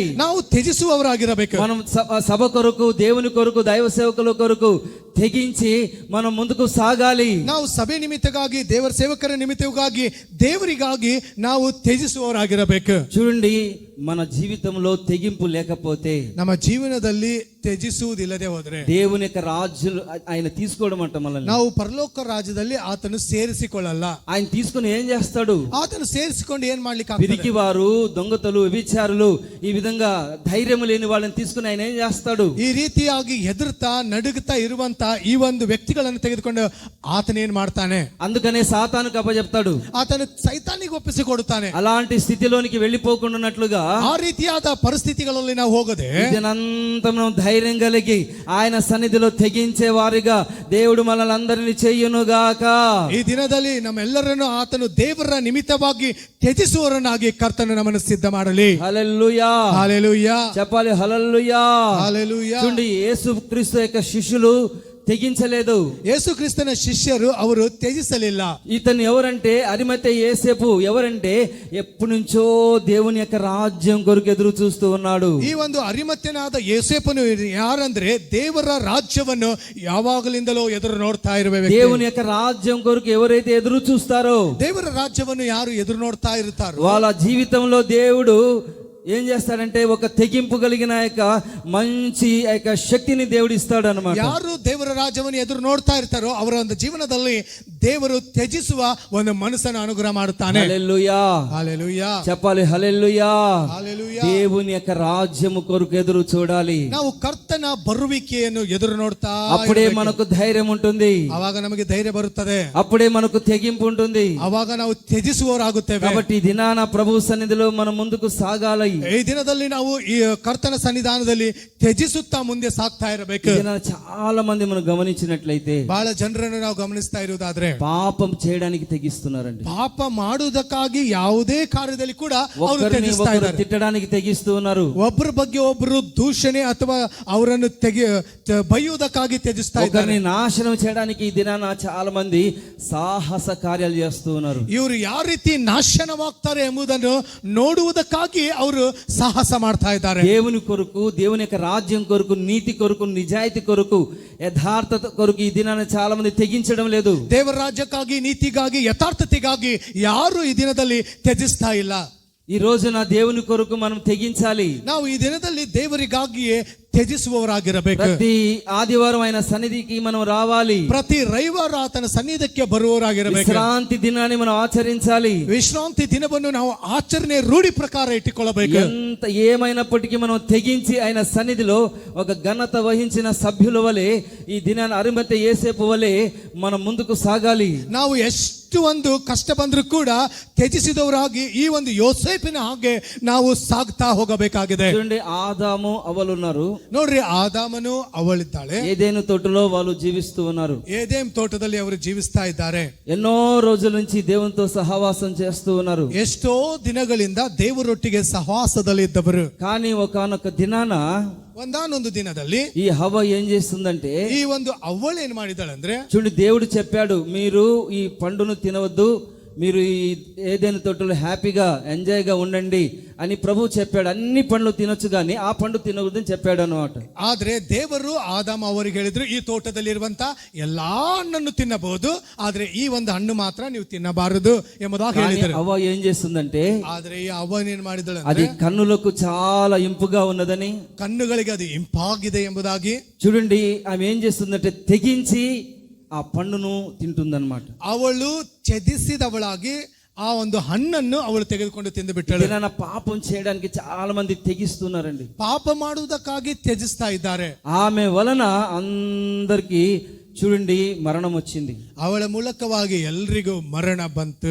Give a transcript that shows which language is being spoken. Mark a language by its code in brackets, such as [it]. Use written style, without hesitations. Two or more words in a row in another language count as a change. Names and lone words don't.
[kn] ನಾವು ತ್ಯಜಿಸುವವರಾಗಿರಬೇಕು. [te] మనం సభ కొరకు, దేవుని కొరకు, దైవ సేవకుల కొరకు తెగించి మనం ముందుకు సాగాలి. [kn] ನಾವು ಸಭೆ ನಿಮಿತ್ತವಾಗಿ, ದೇವರ ಸೇವಕರ ನಿಮಿತ್ತವಾಗಿ, ದೇವರಿಗಾಗಿ ನಾವು ತ್ಯಜಿಸುವವರಾಗಿರಬೇಕು. [te] చూడండి, మన జీవితంలో తెగింపు లేకపోతే, [kn] ನಮ್ಮ ಜೀವನದಲ್ಲಿ ತ್ಯಜಿಸುವುದಿಲ್ಲದೆ ಹೋದ್ರೆ [te] దేవుని యొక్క రాజ్యం ఆయన తీసుకోవడం అంట మనల్ని. [kn] ನಾವು ಪರಲೋಕ ರಾಜ್ಯದಲ್ಲಿ ಆತನು ಸೇರಿಸಿಕೊಳ್ಳಲ್ಲ. [te] ఆయన తీసుకుని ఏం చేస్తాడు? [kn] ಆತನು ಸೇರಿಸಿಕೊಂಡು ಏನ್ ಮಾಡ್ಲಿಕ್ಕೆ [te] పిరికి వారు, దొంగతలు, వ్యభిచారులు, ఈ విధంగా ధైర్యం లేని వాళ్ళని తీసుకుని ఆయన ఏం చేస్తాడు? [kn] ಈ ರೀತಿಯಾಗಿ ಹೆದರ್ತಾ ನಡುಗುತ್ತಾ ಇರುವಂತ ಈ ಒಂದು ವ್ಯಕ್ತಿಗಳನ್ನು ತೆಗೆದುಕೊಂಡು ಆತನೇನ್ ಮಾಡ್ತಾನೆ? [te] అందుకనే సాతానుకు అప్పచెప్తాడు. [kn] ಆತನು ಸೈತಾನಿಗೆ ಒಪ್ಪಿಸಿಕೊಡುತ್ತಾನೆ. [te] అలాంటి స్థితిలోనికి వెళ్ళిపోకుండా [kn] ಆ ರೀತಿಯಾದ ಪರಿಸ್ಥಿತಿಗಳಲ್ಲಿ ನಾವು ಹೋಗದೆ [te] ఇదంతా మనం ధైర్యం కలిగి ఆయన సన్నిధిలో తెగించే వారిగా దేవుడు మనల్ని అందరినీ చెయ్యునుగాక. [kn] ಈ ದಿನದಲ್ಲಿ ನಮ್ಮೆಲ್ಲರನ್ನು ಆತನು ದೇವರ ನಿಮಿತ್ತವಾಗಿ ತ್ಯಜಿಸುವವರನ್ನಾಗಿ ಕರ್ತನು ನಮ್ಮನ್ನು ಸಿದ್ಧ ಮಾಡಲಿ. [te] హల్లెలూయా. హల్లెలూయా. చెప్పాలి హల్లెలూయా. హల్లెలూయా. చూడండి, యేసుక్రీస్తు యొక్క శిష్యులు తెగించలేదు. [kn] యేసుక్రీస్తుನ ಶಿಷ್ಯರು ಅವರು ತ್ಯಜಿಸಲಿಲ್ಲ. [te] ఇతను ఎవరంటే అరిమతె యేసేపు ఎవరంటే ఎప్పటి నుంచో దేవుని యొక్క రాజ్యం కొరకు ఎదురు చూస్తూ ఉన్నాడు. [kn] ಈ ಒಂದು ಅರಿಮತ್ಯನಾದ ಯೋಸೇಫನು ಯಾರಂದ್ರೆ ದೇವರ ರಾಜ್ಯವನ್ನು ಯಾವಾಗಲಿಂದಲೂ ಎದುರು ನೋಡ್ತಾ ಇರುವ ವ್ಯಕ್ತಿ. [te] దేవుని యొక్క రాజ్యం కొరకు ఎవరైతే ఎదురు చూస్తారో, [kn] ದೇವರ ರಾಜ್ಯವನ್ನು ಯಾರು ಎದುರು ನೋಡ್ತಾ ಇರ್ತಾರೋ [te] వాళ్ళ జీవితంలో దేవుడు ఏం చేస్తాడంటే ఒక తెగింపు కలిగిన యొక్క మంచి యొక్క శక్తిని దేవుడు ఇస్తాడు అన్నమాట. [kn] ಯಾರು ದೇವರ ರಾಜ್ಯವನ್ನು ಎದುರು ನೋಡ್ತಾ ಇರ್ತಾರೋ ಅವರ ಒಂದು ಜೀವನದಲ್ಲಿ ದೇವರು ತ್ಯಜಿಸುವ ಒಂದು ಮನಸ್ಸನ್ನು ಅನುಗ್ರಹ ಮಾಡುತ್ತಾನೆ. [te] హల్లెలూయా. హల్లెలూయా. చెప్పాలి హల్లెలూయా. హల్లెలూయా. దేవుని యొక్క రాజ్యము కొరకు ఎదురు చూడాలి. [kn] ನಾವು ಕರ್ತನ ಬರುವಿಕೆಯನ್ನು ಎದುರು ನೋಡ್ತಾ [te] అప్పుడే మనకు ధైర్యం ఉంటుంది. [kn] ಅವಾಗ ನಮಗೆ ಧೈರ್ಯ ಬರುತ್ತದೆ. [te] అప్పుడే మనకు తెగింపు ఉంటుంది. [kn] ಅವಾಗ ನಾವು ತ್ಯಜಿಸುವವರಾಗುತ್ತೇವೆ. [te] కాబట్టి ఈ దినాన ప్రభు సన్నిధిలో మనం ముందుకు సాగాలి. [kn] ಈ ದಿನದಲ್ಲಿ ನಾವು ಈ ಕರ್ತನ ಸನ್ನಿಧಾನದಲ್ಲಿ ತ್ಯಜಿಸುತ್ತಾ ಮುಂದೆ ಸಾಗ್ತಾ ಇರಬೇಕು. [te] చాలా మంది మనం గమనించినట్లయితే [kn] ಬಹಳ ಜನರನ್ನು ನಾವು ಗಮನಿಸ್ತಾ ಇರುವುದಾದ್ರೆ [te] పాపం చేయడానికి తెగిస్తున్నారండి. [kn] ಪಾಪ ಮಾಡುವುದಕ್ಕಾಗಿ ಯಾವುದೇ ಕಾರ್ಯದಲ್ಲಿ ಕೂಡ ಅವರು [te] ఒకరిని [kn] ತ್ಯಜಿಸ್ತಾ [te] ఒకరు [kn] ಇದ್ದಾರೆ. [te] తిట్టడానికి తెగిస్తూ ఉన్నారు. [kn] ಒಬ್ಬರ ಬಗ್ಗೆ ಒಬ್ಬರು ದೂಷಣೆ ಅಥವಾ ಅವರನ್ನು ಬೈಯುವುದಕ್ಕಾಗಿ ತ್ಯಜಿಸ್ತಾ ಇದ್ದಾರೆ. [te] ఒకరిని నాశనం చేయడానికి ఈ దినాన చాలా మంది సాహಸ కార్యాలు చేస్తూ ఉన్నారు. [kn] ಇವರು ಯಾವ ರೀತಿ ನಾಶನವಾಗ್ತಾರೆ ಎಂಬುದನ್ನು ನೋಡುವುದಕ್ಕಾಗಿ ಅವರು ಸಾಹಸ ಮಾಡ್ತಾ ಇದ್ದಾರೆ. [te] దేవుని కొరకు, దేవుని యొక్క రాజ్యం కొరకు, నీతి కొరకు, నిజాయితీ కొరకు, యథార్థత కొరకు ఈ దినాన చాలా మంది తెగించడం లేదు. [kn] ದೇವರ ರಾಜ್ಯಕ್ಕಾಗಿ, ನೀತಿಗಾಗಿ, ಯಥಾರ್ಥತೆಗಾಗಿ ಯಾರು ಈ ದಿನದಲ್ಲಿ ತ್ಯಜಿಸ್ತಾ ಇಲ್ಲ. [te] ఈ రోజున దేవుని కొరకు మనం తెగించాలి. [kn] ನಾವು ಈ ದಿನದಲ್ಲಿ ದೇವರಿಗಾಗಿಯೇ ತ್ಯಜಿಸುವವರಾಗಿರಬೇಕು. [te] ప్రతి ఆదివారం ఆయన సన్నిధికి మనం రావాలి. [kn] ಪ್ರತಿ ರವಿವಾರ ಆತನ ಸನ್ನಿಧಕ್ಕೆ ಬರುವವರಾಗಿರಬೇಕು. [te] విశ్రాంతి దినాన్ని మనం ఆచరించాలి. [kn] ವಿಶ್ರಾಂತಿ ದಿನವನ್ನು ನಾವು ಆಚರಣೆ ರೂಢಿ ಪ್ರಕಾರ ಇಟ್ಟುಕೊಳ್ಳಬೇಕು. [te] ఎంత ఏమైనప్పటికీ మనం తెగించి ఆయన సన్నిధిలో ఒక ఘనత వహించిన సభ్యుల వలె ఈ దినాన్ని అరిమతె యేసేపు వలె మనం ముందుకు సాగాలి. [kn] ನಾವು ಎಷ್ಟು ಒಂದು ಕಷ್ಟ ಬಂದರೂ ಕೂಡ ತ್ಯಜಿಸಿದವರಾಗಿ ಈ ಒಂದು ಯೋಸೇಫಿನ ಹಾಗೆ ನಾವು ಸಾಗ್ತಾ ಹೋಗಬೇಕಾಗಿದೆ. [te] చూడండి, ఆదాము అవలు ఉన్నారు. [kn] ನೋಡ್ರಿ, ಆದಾಮನು ಅವಳಿದ್ದಾಳೆ. [te] ఏదైనా తోటలో వాళ్ళు జీవిస్తూ ఉన్నారు. [kn] ಏದೇನ್ ತೋಟದಲ್ಲಿ ಅವರು ಜೀವಿಸ್ತಾ ಇದ್ದಾರೆ. [te] ఎన్నో రోజుల నుంచి దేవునితో సహవాసం చేస్తూ ఉన్నారు. [kn] ಎಷ್ಟೋ ದಿನಗಳಿಂದ ದೇವರೊಟ್ಟಿಗೆ ಸಹವಾಸದಲ್ಲಿ ಇದ್ದವರು. [te] కానీ ఒకానొక దినాన [kn] ಒಂದಾನೊಂದು ದಿನದಲ್ಲಿ [te] ఈ హవ్వ ఏం చేస్తుందంటే, [kn] ಈ ಒಂದು ಅವ್ವಳು ಏನ್ ಮಾಡಿದಾಳೆ ಅಂದ್ರೆ, [te] చూడండి, దేవుడు చెప్పాడు మీరు ఈ పండును తినవద్దు, మీరు ఈ ఏదైనా తోటలో హ్యాపీగా ఎంజాయ్గా ఉండండి అని ప్రభు చెప్పాడు. అన్ని పండ్లు తినొచ్చు కానీ ఆ పండు తినకూడదని చెప్పాడు అన్నమాట. [kn] ಆದ್ರೆ ದೇವರು ಆದಾಮ ಅವರಿಗೆ ಹೇಳಿದ್ರು ಈ ತೋಟದಲ್ಲಿರುವಂತ ಎಲ್ಲಾ ಹಣ್ಣನ್ನು ತಿನ್ನಬಹುದು, ಆದ್ರೆ ಈ ಒಂದು ಹಣ್ಣು ಮಾತ್ರ ನೀವು ತಿನ್ನಬಾರದು ಎಂಬುದಾಗಿ [te] కానీ [kn] ಹೇಳಿದರು. [te] అవ్వ ఏం చేస్తుందంటే [kn] ಆದ್ರೆ ಈ ಅವ್ವನ್ ಏನ್ ಮಾಡಿದಳು [te] అది [kn] ಅಂದ್ರೆ, [te] కన్నులకు చాలా ఇంపుగా ఉన్నదని, [kn] ಕಣ್ಣುಗಳಿಗೆ ಅದು ಇಂಪಾಗಿದೆ ಎಂಬುದಾಗಿ, [te] చూడండి ఆమె ఏం చేస్తుందంటే తెగించి ఆ పండును తింటుందన్నమాట. [kn] ಅವಳು ಛೇದಿಸಿದವಳಾಗಿ ಆ ಒಂದು ಹಣ್ಣನ್ನು ಅವಳು ತೆಗೆದುಕೊಂಡು ತಿಂದು ಬಿಟ್ಟಳು. [te] ఏదైనా పాపం చేయడానికి చాలా మంది తెగిస్తున్నారండి. [kn] ಪಾಪ ಮಾಡುವುದಕ್ಕಾಗಿ ತ್ಯಜಿಸ್ತಾ ಇದ್ದಾರೆ. [te] ఆమె వలన అందరికి చూడండి మరణం వచ్చింది. [kn] ಅವಳ ಮೂಲಕವಾಗಿ ಎಲ್ರಿಗೂ ಮರಣ ಬಂತು.